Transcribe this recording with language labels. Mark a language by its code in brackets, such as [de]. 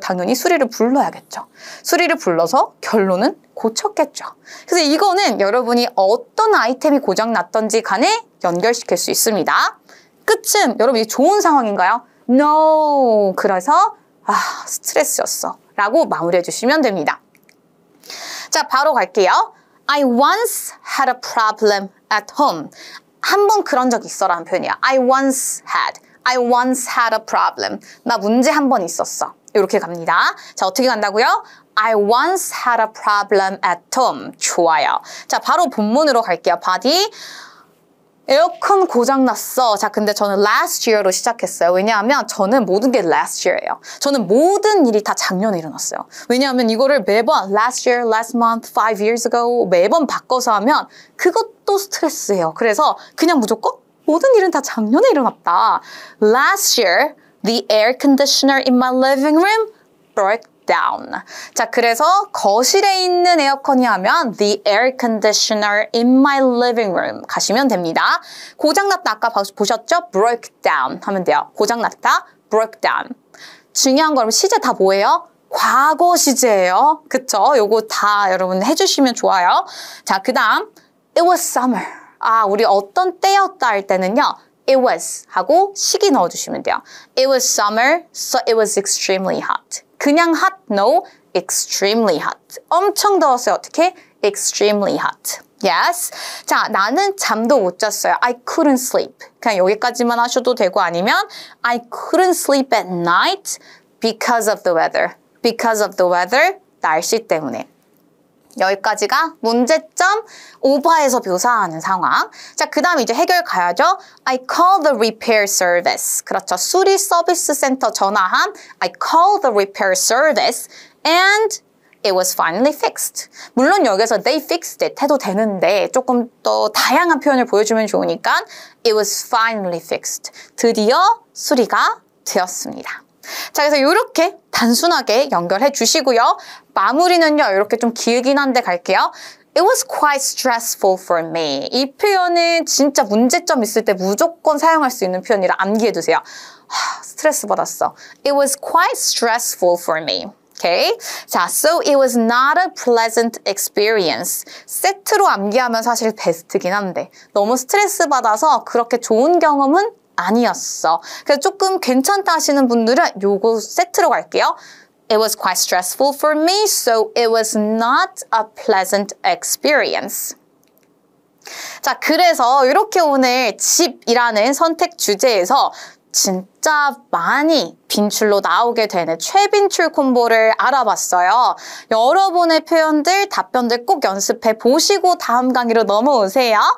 [ko] 당연히 수리를 불러야겠죠. 수리를 불러서 결론은 고쳤겠죠. 그래서 이거는 여러분이 어떤 아이템이 고장났던지 간에 연결시킬 수 있습니다. 끝은 여러분 이게 좋은 상황인가요? [en] No. [ko] 그래서 스트레스였어. 라고 마무리해 주시면 됩니다. 자, 바로 갈게요. [en] I once had a problem at home. [ko] 한 번 그런 적 있어라는 표현이야. I once had a problem. 나 문제 한 번 있었어. 이렇게 갑니다. 자, 어떻게 간다고요? [en] I once had a problem at home. [ko] 좋아요. 자, 바로 본문으로 갈게요. 바디. 에어컨 고장났어. 자, 근데 저는 [en] last year [ko] 로 시작했어요. 왜냐하면 저는 모든 게 last year예요. 저는 모든 일이 다 작년에 일어났어요. 왜냐하면 이거를 매번 [en] last year, last month, 5 years ago [ko] 매번 바꿔서 하면 그것도 스트레스예요. 그래서 그냥 무조건 모든 일은 다 작년에 일어났다. [en] Last year, the air conditioner in my living room broke down. [ko] 자, 그래서 거실에 있는 에어컨이 하면 [en] the air conditioner in my living room [ko] 가시면 됩니다. 고장났다 아까 보셨죠? [en] broke down [ko] 하면 돼요. 고장났다, [en] broke down. [ko] 중요한 건 시제 다 뭐예요? 과거 시제예요. 그쵸? 요거 다 여러분 해주시면 좋아요. 자, 그 다음 [en] it was summer. [ko] 우리 어떤 때였다 할 때는요. it was 하고 시기 넣어주시면 돼요. [en] It was summer, so it was extremely hot. [ko] 그냥 [en] hot, no, extremely hot. [ko] 엄청 더웠어요. 어떻게? [en] extremely hot. Yes. [ko] 자, 나는 잠도 못 잤어요. [en] I couldn't sleep. [ko] 그냥 여기까지만 하셔도 되고 아니면 [en] I couldn't sleep at night because of the weather. Because of the weather, [ko] 날씨 때문에. 여기까지가 문제점 오버해서 묘사하는 상황. 자, 그 다음에 이제 해결 가야죠. [en] I called the repair service. [ko] 그렇죠. 수리 서비스 센터 전화함. [en] I called the repair service and it was finally fixed. [ko] 물론 여기서 [en] they fixed it [ko] 해도 되는데 조금 더 다양한 표현을 보여주면 좋으니까 [en] it was finally fixed. [ko] 드디어 수리가 되었습니다. 자, 그래서 이렇게 단순하게 연결해 주시고요. 마무리는요, 이렇게 좀 길긴 한데 갈게요. [en] It was quite stressful for me. [ko] 이 표현은 진짜 문제점 있을 때 무조건 사용할 수 있는 표현이라 암기해 두세요. 스트레스 받았어. [en] It was quite stressful for me. Okay. 자, so it was not a pleasant experience. [ko] 세트로 암기하면 사실 베스트긴 한데 너무 스트레스 받아서 그렇게 좋은 경험은 아니었어. 그래서 조금 괜찮다 하시는 분들은 요거 세트로 갈게요. [en] It was quite stressful for me, so it was not a pleasant experience. [ko] 자, 그래서 이렇게 오늘 집이라는 선택 주제에서 진짜 많이 빈출로 나오게 되는 최빈출 콤보를 알아봤어요. 여러분의 표현들, 답변들 꼭 연습해 보시고 다음 강의로 넘어오세요.